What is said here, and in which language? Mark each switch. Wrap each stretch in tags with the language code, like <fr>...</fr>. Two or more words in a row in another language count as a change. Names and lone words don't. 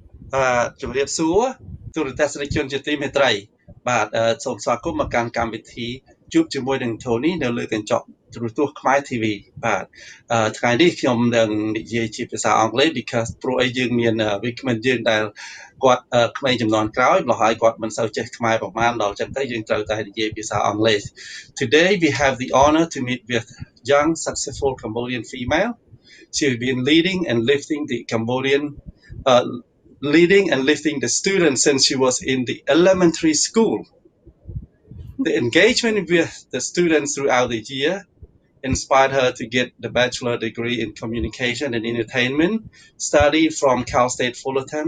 <km>ជំរាបសួរទូរទស្សនិកជនជាទីមេត្រីបាទសូមស្វាគមន៍មកកាន់កម្មវិធីជួបជាមួយនឹង Tony នៅលើកញ្ចក់ទូរទស្សន៍ខ្មែរ TV បាទថ្ងៃនេះខ្ញុំនឹងនិយាយជាភាសាអង់គ្លេស because ព្រោះអីយើងមានវាគ្មិនយើងដែលគាត់ក្មេងជំនាន់ក្រោយម្ល៉េះហើយគាត់មិនសូវចេះខ្មែរប្រហែលដល់ចឹងទៅយើងត្រូវតែនិយាយភាសាអង់គ្លេស</km> <en>Today we have the honor to meet with young successful Cambodian female. She's been uh, leading and lifting the students since she was in the elementary school. The engagement with the students throughout the year inspired her to get the bachelor degree in communication and entertainment, study from Cal State Fullerton.</en>